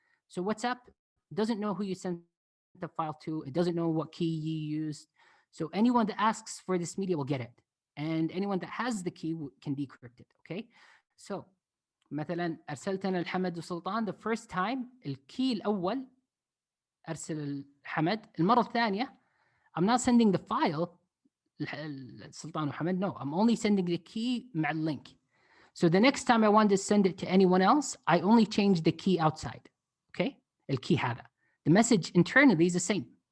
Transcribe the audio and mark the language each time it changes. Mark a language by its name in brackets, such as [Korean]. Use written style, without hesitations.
[English] So WhatsApp doesn't know who you sent the file to. It doesn't know what key you used. So anyone that asks for this media will get it. And anyone that has the key can decrypt it, okay? [Arabic] So مثلا أرسلت أنا لحمد وسلطان [English] the first time [Arabic] الكي الأول أرسل لحمد. المرة الثانية [English] I'm not sending the file سلطان وحمد, no, I'm only sending the key [Arabic] مع اللينك. [English] So the next time I want to send it to anyone else, I only change the key outside, okay? [Arabic] الكي هذا. [English] The message internally is the same.